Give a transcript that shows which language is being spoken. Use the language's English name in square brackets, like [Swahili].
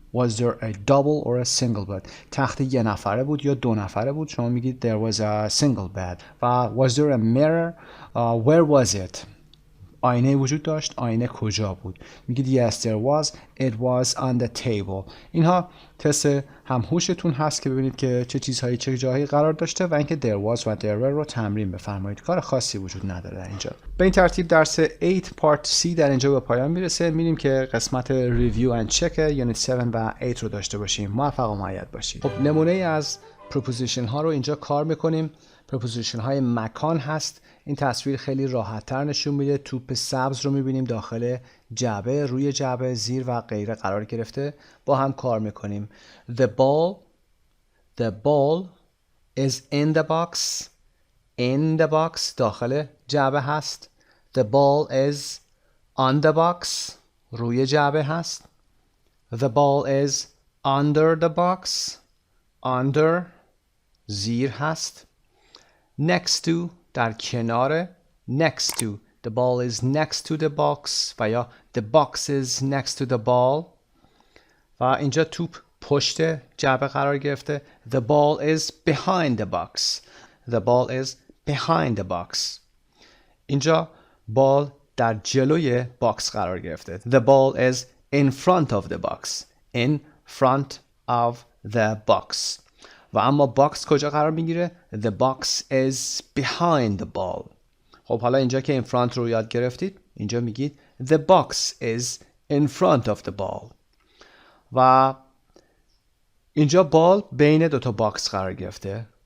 [English] Was there a double or a single bed? [Persian] تخت یه نفره بود یا 2 نفره بود. شما میگید [English] there was a single bed. و was there a mirror? Where was it? [Persian] آینه وجود داشت. آینه کجا بود؟ میگید [English] yes there was, it was on the table. [Persian] اینها تست همهوشتون هست که ببینید که چه چیزهایی چه جاهایی قرار داشته و اینکه [English] there was [Persian] و [English] there were [Persian] رو تمرین بفرمایید. کار خاصی وجود نداره در اینجا. به این ترتیب درس 8 پارت C در اینجا به پایان میرسه. میریم که قسمت ریویو اند چک یونیت 7 و 8 رو داشته باشیم. موفق و مؤید باشید. خب نمونه از پروپوزیشن ها رو اینجا کار میکنیم. پروپوزیشن های مکان هست. این تصویر خیلی راحت تر نشون میده. توپ سبز رو میبینیم داخل جعبه، روی جعبه، زیر و غیره قرار گرفته. با هم کار میکنیم. [English] The ball is in the box. In the box [Persian] داخل جعبه هست. [English] The ball is on the box. [Persian] روی جعبه هست. [English] The ball is under the box. [Persian] Under زیر هست. Next to در کنار. [English] Next to the ball is next to the box و یا the box is next to the ball. [Persian] و اینجا توپ پشت جعبه قرار گرفته. [English] The ball is behind the box. The ball is behind the box. [Persian] اینجا بال در جلوی باکس قرار گرفته. [English] The ball is in front of the box. In front of the box. [Persian] و اما باکس کجا قرار میگیره؟ [English] The box is behind the ball. [Persian] خب حالا اینجا که in front رو یاد گرفتید اینجا میگید [English] the box is in front of the ball. [Persian] و اینجا بال بین دوتا باکس قرار گرفته.